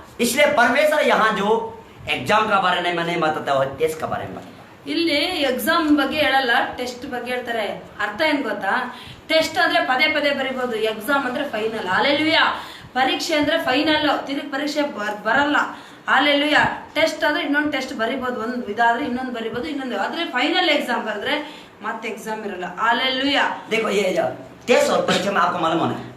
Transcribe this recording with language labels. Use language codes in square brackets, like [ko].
[hi] इसलिए परमेश्वर यहाँ जो एग्जाम का बारे में नहीं बताता है, टेस्ट का बारे में बताता है। [kn] ಇಲ್ಲಿ ಎಕ್ಸಾಮ್ ಬಗ್ಗೆ ಹೇಳಲ್ಲ, ಟೆಸ್ಟ್ ಬಗ್ಗೆ ಹೇಳ್ತಾರೆ. ಅರ್ಥ ಏನ್ ಗೊತ್ತಾ, ಟೆಸ್ಟ್ ಅಂದ್ರೆ ಪದೇ ಪದೇ ಬರಿಬಹುದು, ಎಕ್ಸಾಮ್ ಅಂದ್ರೆ ಫೈನಲ್. ಹಾಲೆಲುಯಾ. ಪರೀಕ್ಷೆ ಅಂದ್ರೆ ಫೈನಲ್, ತಿರುಗಿ ಪರೀಕ್ಷೆ ಬರಲ್ಲ. ಹಾಲೆಲುಯಾ. ಟೆಸ್ಟ್ ಅಂದ್ರೆ ಇನ್ನೊಂದು ಟೆಸ್ಟ್ ಬರಿಬಹುದು, ಒಂದು ಇದಾದ್ರೆ ಇನ್ನೊಂದು ಬರಿಬಹುದು, ಇನ್ನೊಂದು ಆದ್ರೆ ಫೈನಲ್ ಎಕ್ಸಾಮ್ ಬರೆದ್ರೆ ಮತ್ತೆ ಎಕ್ಸಾಮ್ ಇರಲ್ಲ. ಹಾಲೆಲುಯಾ. [hi] देखो ये टेस्ट और परीक्षा में आपको मालूम होना है,